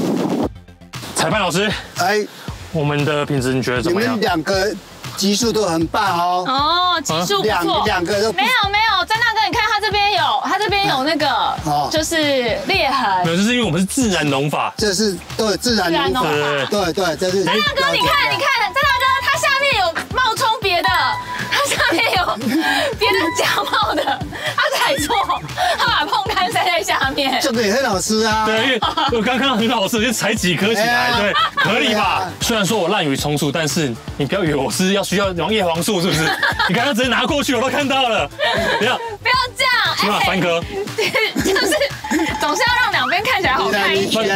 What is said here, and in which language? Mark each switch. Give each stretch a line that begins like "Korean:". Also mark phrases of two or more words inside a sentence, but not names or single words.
Chinese: 裁判老師，我們的品質你覺得怎麼樣？你們2個技術都很棒哦。哦，技術不錯。兩個都沒有，詹大哥，你看他這邊有那個，就是裂痕。沒有，就是因為我們是自然農法。這是對自然農法。對，這是。詹大哥，你看，詹大哥，他下面有冒充別的，他下面有別的假冒的，他踩錯，他把椪柑塞在下面。這個也很好吃啊。對，因為我剛剛很好吃，就採幾顆起來，對，合理吧？雖然說我濫竽充數，但是你不要以為我是需要葉黃素，是不是？你剛剛直接拿過去，我都看到了。不要這樣，起碼3顆。就是總是要讓2邊看起來好看一點。